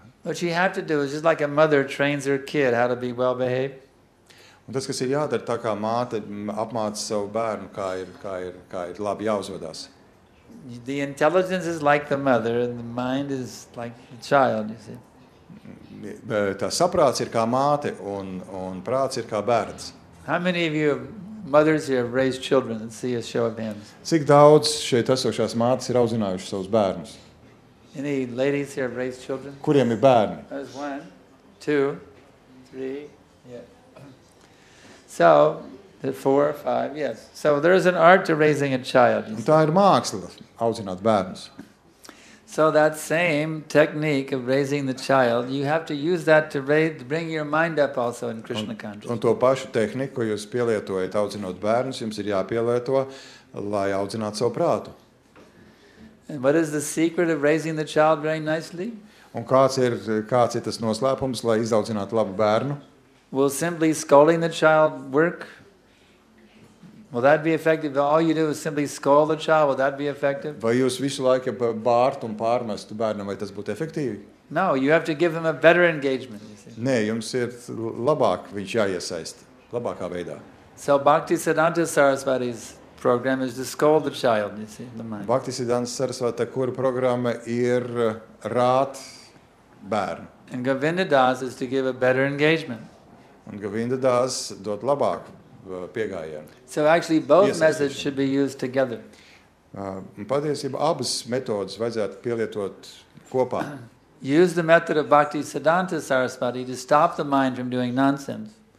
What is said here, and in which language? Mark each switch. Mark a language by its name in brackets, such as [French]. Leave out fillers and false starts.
[English] What you have to do is just like a mother trains her kid how to be well behaved. [Latvian] Un tas, kas ir jādara, tā kā māte apmāca savu bērnu, kā ir labi jāuzvedās. [English] The intelligence is like the mother and the mind is like the child, you see. [Latvian] Tā saprāts ir kā māte un prāts ir kā bērns. [English] How many of you mothers here have raised children? Let's see a show of hands. [Latvian] Cik daudz šeit esošās mātes ir audzinājušas savus bērnus? [English] Any ladies here have raised children? [Latvian] Kuriem ir bērni? [English] There's 1, 2, 3, yeah. So, 4, 5, yes. So there's an art to raising a child. [Latvian] Un tā ir māksla, audzināt bērnus. [English] So that same technique of raising the child, you have to use that to bring your mind up also in Krishna consciousness. [Latvian] Un to pašu tehniku, ko jūs pielietojat audzinot bērnus, jums ir jāpielieto, lai audzinātu savu prātu. [English] And what is the secret of raising the child very nicely? [Latvian] Un kāds ir tas noslēpums, lai izaudzinātu labu bērnu? [English] Will simply scolding the child work? Will that be effective? All you do is simply scold the child. Will that be effective? [Latvian] Vai jūs visu laiku bārtu un pārmestu bērnam, vai tas būtu efektīvi? [English] No, you have to give him a better engagement. You see. [Latvian] Nē, jums ir labāk viņš jāiesaist, labākā veidā. [English] So Bhakti Siddhanta Saraswati's program is to scold the child, you see, the mind. [Latvian] Bhaktisiddhanta Sarasvati, kura programma ir rāt bērnu. [English] And Govinda Das is to give a better engagement. [Latvian] Un Govindadās dod labāku piegājienu. [English] So actually both Yes, methods yes. should be used together. [Latvian] Patiesībā abas metodas vajadzētu pielietot kopā. [English] Use the method of Bhakti Siddhanta Saraswati to stop the mind from doing nonsense.